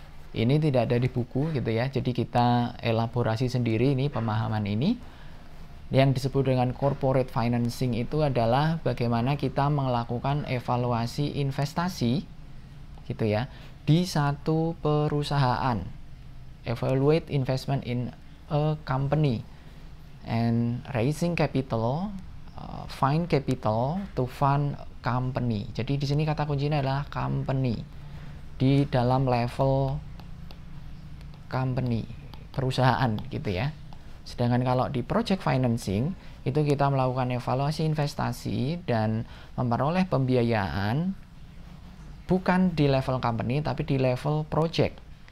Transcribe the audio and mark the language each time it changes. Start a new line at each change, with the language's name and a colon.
Indonesian: Ini tidak ada di buku gitu ya, jadi kita elaborasi sendiri ini pemahaman ini. Yang disebut dengan corporate financing itu adalah bagaimana kita melakukan evaluasi investasi gitu ya di satu perusahaan.
English: Evaluate investment in a company and raising capital, find capital to fund company.
Indonesian: Jadi di sini kata kuncinya adalah company. Di dalam level company, perusahaan gitu ya. Sedangkan kalau di project financing itu kita melakukan evaluasi investasi dan memperoleh pembiayaan bukan di level company tapi di level project.